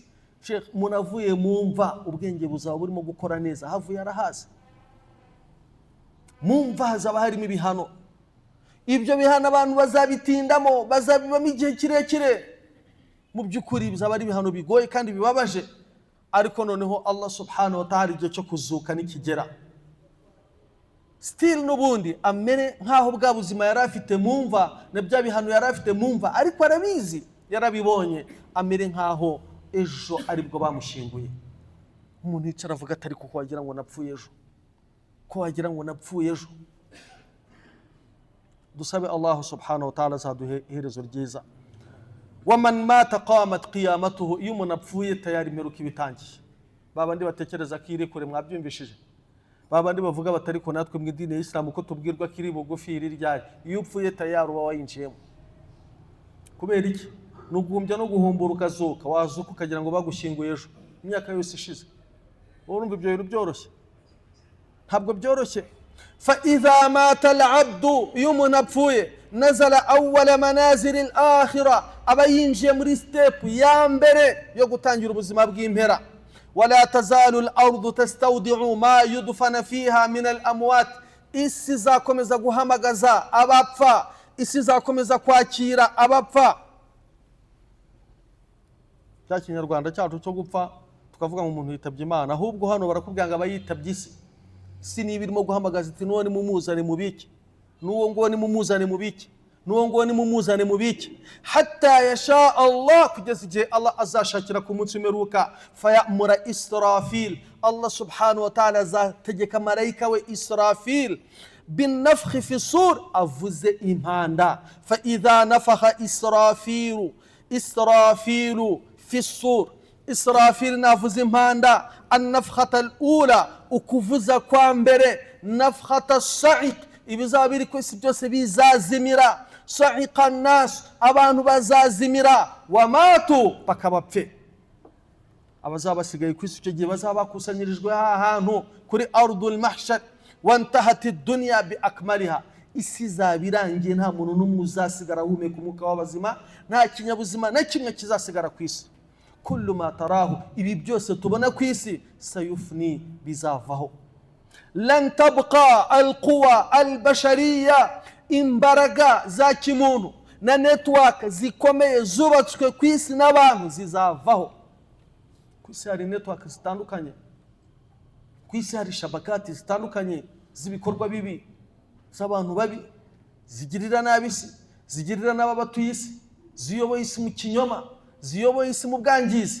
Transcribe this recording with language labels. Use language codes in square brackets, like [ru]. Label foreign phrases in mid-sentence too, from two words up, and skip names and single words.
[rw] Sheikh, umuntu avuye mu mva ubwenge buzaba burimo gukora neza, havuye arahaza. Mu mva hazaba harimo ibihano, ibyo bihano abantu bazabitindamo, bazabibamo igihe kirekire. Mu by'ukuri bizaba ari ibihano bigoye kandi bibabaje, ariko noneho [ar] الله سبحانه وتعالى [rw] igihe cyo kuzuka nikigera, still n'ubundi amere nk'aho bwa buzima yari afite mu mva na bya bihano yari afite mu mva, ariko arabizi, yarabibonye, amere nk'aho ejo aribwo bamushinguye. Umuntu yicara avuga atari kuko wagira ngo napfuye ejo, ko wagira ngo napfuye ejo. Dusabe [ar] الله سبحانه وتعالى [rw] azaduhe iherezo ryiza. [ar] ومن مات قامت قيامته, [rw] iyo umuntu apfuye tayari imperuka ibitangiye. Babandi batekereza ko iri kure, mwabyumvishije? Babandi bavuga batari ko natwe mu idini ya Islam ko tubwirwa kiri bugufi iri ryari, iyo upfuye tayari uba wayinjiyemo. Kubera iki? Nugumbya no guhumbura ukazuka, wazuka ukagira ngo bagushyinguye ejo, imyaka yose ishize. Urumva ibyo bintu byoroshye? Ntabwo byoroshye. [ar] فإذا مات العبد, [rw] iyo umuntu apfuye, [ar] نزل أول منازل الآخرة, [rw] aba yinjiye muri step ya mbere yo gutangira ubuzima bw'impera. [ar] ولا تزال الأرض تستودع ما يدفن فيها من الأموات, [rw] isi zakomeza guhamagaza abapfa, isi zakomeza kwakira abapfa. Cya Kinyarwanda cyacu cyo gupfa tukavuga ngo umuntu yitabye Imana, ahubwo hano barakubwira ngo abayitabye isi. Si niba irimo guhamagaza iti nuwo ni mumuzane mubiki, nuwo ngo ni mumuzane mubiki, nuwo ngo ni mumuzane mubiki, [ar] حتى يشاء الله, [rw] kugeza igihe Allah azashakira ku munsi w'imperuka. Fayamura Israfil, [ar] الله سبحانه وتعالى [rw] azategeka marayika we Israfil [ar] بالنفخ في الصور, [rw] avuze impanda. [ar] فإذا نفخ إسرافيل في الصور, [rw] Israfil navuze impanda, [ar] النفخة الأولى, [rw] ukuvuza kwa mbere, [ar] نفخة الصعق, [rw] ibizaba biri ku isi byose bizazimira. [ar] صعق الناس, [rw] abantu bazazimira, [ar] وماتوا, [rw] bakabapfe. Abazaba basigaye ku isi icyo gihe bazaba bakusanyirijwe ahantu kuri [ar] أرض المحشر, وانتهت الدنيا بأكملها, [rw] isi zabirangiye, nta muntu n'umwe uzasigara ahumeka umwuka w'abazima, nta kinyabuzima na kimwe kizasigara ku isi. [ar] كل ما تراه, [rw] ibi byose tubona ku isi, sayufni, bizavaho. [ar] لن تبقى القوى البشرية, [rw] imbaraga za kimuntu na network zikomeye zubatswe ku isi n'abantu zizavaho. Ku isi hari network zitandukanye, ku isi hari shabakati zitandukanye z'ibikorwa bibi, z'abantu babi, zigirira nabi isi, zigirira n'ababatuye isi, ziyoboye isi mu kinyoma, ziyoboye isi mu bwangizi.